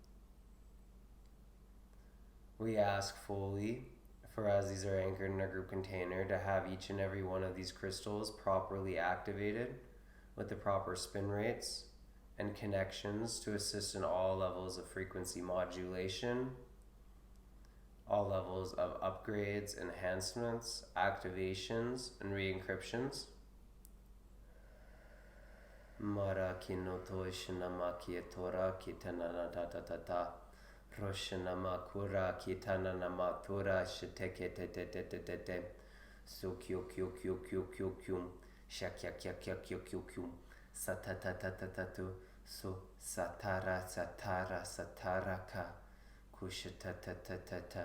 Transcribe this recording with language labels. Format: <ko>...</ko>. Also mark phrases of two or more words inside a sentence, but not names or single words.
<en>We ask fully for, as these are anchored in our group container, to have each and every one of these crystals properly activated with the proper spin rates and connections to assist in all levels of frequency modulation, all levels of upgrades, enhancements, activations, and re-encryptions. Mara kinoto ishinama kietora kitanana tatatata roshanama kura kitanana matura shiteke te so kyo shakya satatatatatu so sataraka kushatatata.</en>